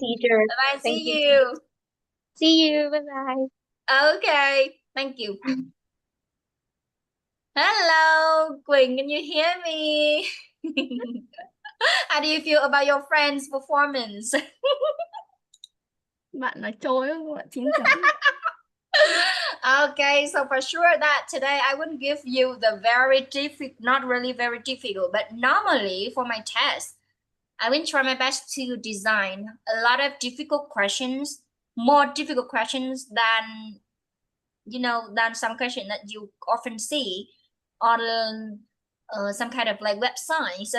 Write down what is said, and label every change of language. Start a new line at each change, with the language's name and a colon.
English: teacher. Bye bye. Thank you. See you. See you. Bye bye. Okay, thank you. Hello, Quỳnh. Can you hear me? How do you feel about your friend's performance?
Vietnamese: Bạn nói trôi á, bạn chín chắn.
English: Okay, so for sure that today I wouldn't give you the very difficult, not really very difficult, but normally for my test, I will try my best to design a lot of difficult questions, more difficult questions than than some question that you often see on some kind of like websites.